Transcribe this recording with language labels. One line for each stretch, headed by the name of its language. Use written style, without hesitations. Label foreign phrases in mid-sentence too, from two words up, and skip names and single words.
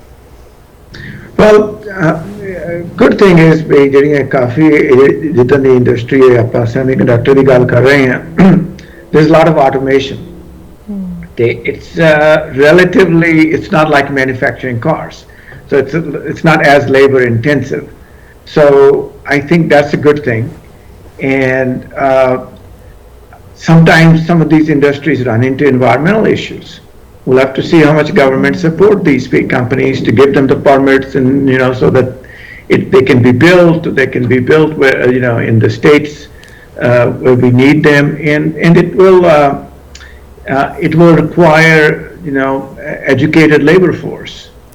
English: well good thing is
Punjabi: ਵੀ ਜਿਹੜੀਆਂ ਕਾਫੀ ਜਿੱਦਾਂ ਦੀ ਇੰਡਸਟਰੀ ਹੈ ਆਪਾਂ semiconductor ਦੀ ਗੱਲ ਕਰ ਰਹੇ ਹਾਂ
English: there's a lot of automation it's relatively it's not like manufacturing cars so it's not as labor intensive so I think that's a good thing and sometimes some of these industries run into environmental issues we'll have to see how much government support these big companies to give them the permits and so that they can be built where in the states where we need them and it will require educated labor force